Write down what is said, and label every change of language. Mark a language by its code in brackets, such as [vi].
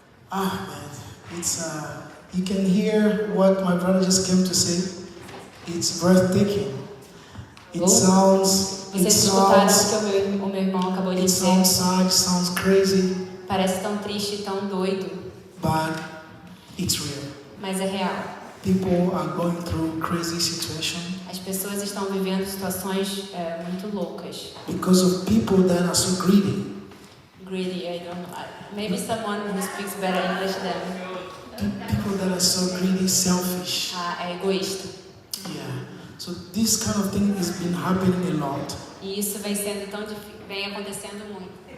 [en] Man, it's you can hear what my brother just came to say. It's breathtaking. It sounds. [pt] Vocês escutaram o que o meu irmão acabou de [en] It [pt] dizer. [en] sounds sad. Sounds crazy. [pt] Parece tão triste e tão doido, [en] But it's real. [pt] mas é real. [en] People are going through crazy situations [pt] As pessoas estão vivendo situações muito loucas. [en] because of people that are so greedy. Greedy, I don't know. Maybe someone who speaks better English than People that are so greedy, selfish. [pt] é egoísta. Yeah. [en] So this kind of thing has been happening a lot. [pt] E isso vem sendo tão vem acontecendo muito.